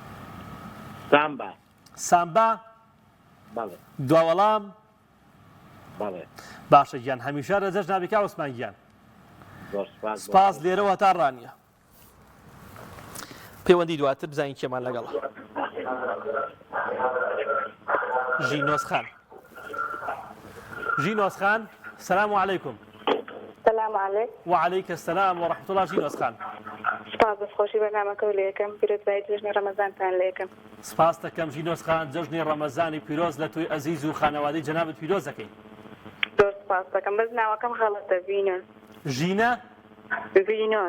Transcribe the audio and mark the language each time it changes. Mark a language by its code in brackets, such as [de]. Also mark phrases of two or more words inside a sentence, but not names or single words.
[ckb] سامبا سامبا بەڵێ دوا وەڵام بەڵێ باشە گیان هەمیشە لە جەژنابیکە عوسمان گیان زۆر سپاس لێرەوە تا ڕانیە پەیوەندی دواتر بزانین کێمان لەگەڵ ژینۆس خان ژینۆس خان [ar] سلام علیکم سلام علیکم وعليك السلام ورحمة الله ژینۆس خان [ckb] سپاس بەخۆشی بەرنامەکە و لێکم پیرۆزبایی جژنی ڕەمەزانتان لێکم سپاس دەکەم ژینۆس خان جەژنی ڕەمەزانی پیرۆز لە توی ئەزیز و خانەوادەی جەنابەت پیرۆز دەکەین زۆر سپاس دەکەم بەس ناوەکەم غەڵەتە ڤینۆس ژینە ڤینۆس